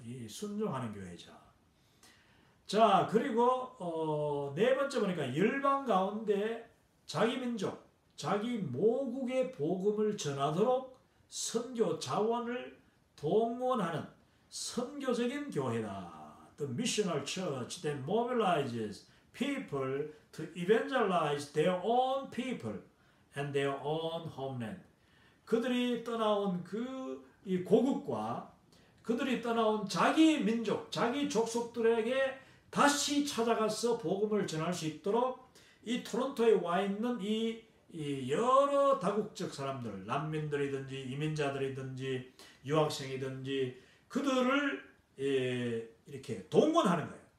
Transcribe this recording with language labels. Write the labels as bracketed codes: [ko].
[ko] 이 순종하는 교회죠. 자, 그리고 네 번째 보니까 열방 가운데 자기 민족, 자기 모국의 복음을 전하도록 선교 자원을 동원하는 선교적인 교회다. [en] The missional church that mobilizes people to evangelize their own people and their own homeland. [ko] 그들이 떠나온 이 고국과 그들이 떠나온 자기 민족, 자기 족속들에게 다시 찾아가서 복음을 전할 수 있도록 이 토론토에 와 있는 이 여러 다국적 사람들, 난민들이든지 이민자들이든지 유학생이든지 그들을 이렇게 동원하는 거예요.